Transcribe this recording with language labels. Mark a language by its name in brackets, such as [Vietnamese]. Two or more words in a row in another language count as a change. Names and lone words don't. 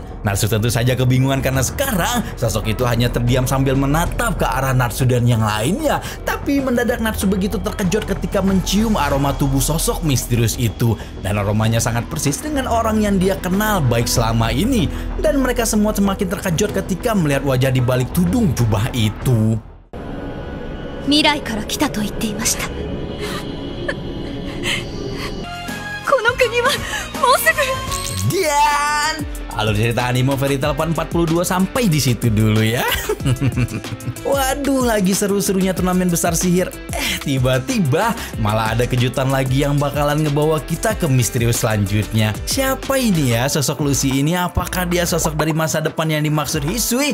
[Indonesian] Natsu tentu saja kebingungan karena sekarang sosok itu hanya terdiam sambil menatap ke arah Natsu dan yang lainnya. Tapi mendadak Natsu begitu terkejut ketika mencium aroma tubuh sosok misterius itu. Dan aromanya sangat persis dengan orang yang dia kenal baik selama ini. Dan mereka semua semakin terkejut ketika melihat wajah di balik tudung jubah itu. [Japanese] 未来から来たと言っていました。この国はもうすぐ。 [Indonesian] Dan alur cerita anime Fairy Tail 42 sampai di situ dulu ya. Waduh, lagi seru-serunya turnamen besar sihir. Tiba-tiba malah ada kejutan lagi yang bakalan ngebawa kita ke misterius selanjutnya. Siapa ini ya sosok Lucy ini? Apakah dia sosok dari masa depan yang dimaksud Hisui?